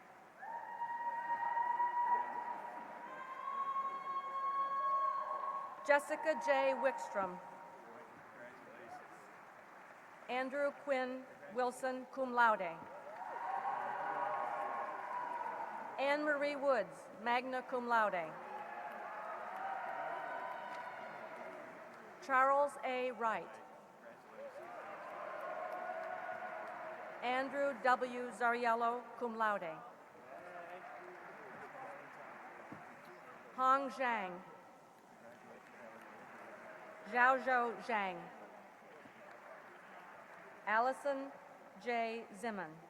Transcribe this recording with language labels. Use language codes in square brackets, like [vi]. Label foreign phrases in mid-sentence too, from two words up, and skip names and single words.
[en] Jessica J. Wickstrom. Andrew Quinn Wilson, [la] cum laude. [en] Anne Marie Woods, [la] magna cum laude. [en] Charles A. Wright. Andrew W. [la] Zariello, cum laude. [en] Hong Zhang. Zhaozhou Zhang. Allison J. Zimmern.